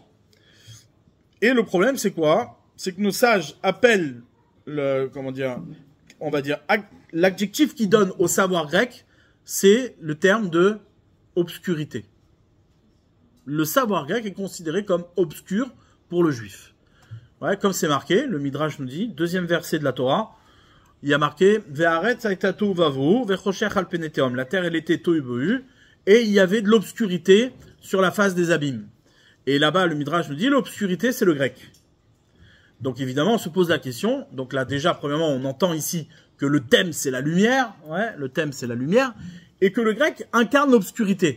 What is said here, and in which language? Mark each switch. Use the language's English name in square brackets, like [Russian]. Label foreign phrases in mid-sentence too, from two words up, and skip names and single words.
[French] Et le problème, c'est quoi? C'est que nos sages appellent l'adjectif qu'ils donnent au savoir grec, c'est le terme de obscurité. Le savoir grec est considéré comme obscur pour le juif. Comme c'est marqué, le Midrash nous dit, deuxième verset de la Torah, il y a marqué [Hebrew] והארץ היתה תהו ובהו וחשך על פני תהום. [French] La terre elle était tohu bohu et il y avait de l'obscurité sur la face des abîmes. Et là-bas le Midrash nous dit l'obscurité c'est le grec. Donc évidemment on se pose la question. Donc là déjà premièrement on entend ici que le thème c'est la lumière, le thème c'est la lumière et que le grec incarne l'obscurité.